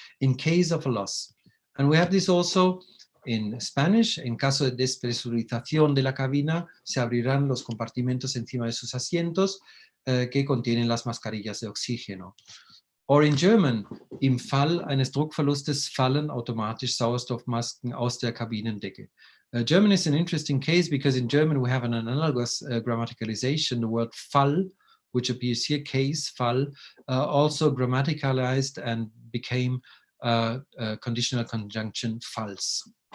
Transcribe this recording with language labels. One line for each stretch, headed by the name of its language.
English: In case of a loss. And we have this also in Spanish.
Spanish: En caso de despresurización de la cabina, se abrirán los compartimentos encima de sus asientos que contienen las mascarillas de oxígeno.
English: Or in German,
German: im Fall eines Druckverlustes fallen automatisch Sauerstoffmasken aus der Kabinendecke.
English: German is an interesting case because in German we have an analogous grammaticalization. The word Fall, which appears here, case, Fall, also grammaticalized and became conditional conjunction false.